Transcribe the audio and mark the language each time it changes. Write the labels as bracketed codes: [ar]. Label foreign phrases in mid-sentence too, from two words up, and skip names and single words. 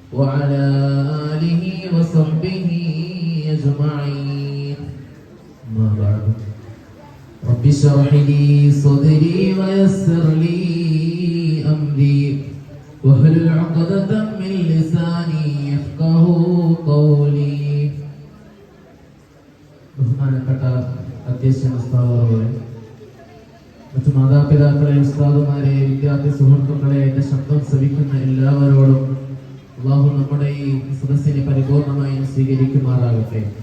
[ar] وعلى آله وصحبه أجمعين. ما بعد. رب اشرح لي صدري ويسر لي أمري واحلل عقدة من لساني يفقهوا قولي. [ml] ബഹുമാനപ്പെട്ട അധ്യക്ഷൻ ഉസ്താദുകളെ, മറ്റു മാതാപിതാക്കളെ, ഉസ്താദുമാരെ, വിദ്യാർത്ഥി സുഹൃത്തുക്കളെ, എന്റെ ശബ്ദം ശ്രവിക്കുന്ന എല്ലാവരോടും അല്ലാഹു നമ്മുടെ ഈ സദസ്സിനെ പരിപൂർണമായും സ്വീകരിക്കുമാറാകട്ടെ.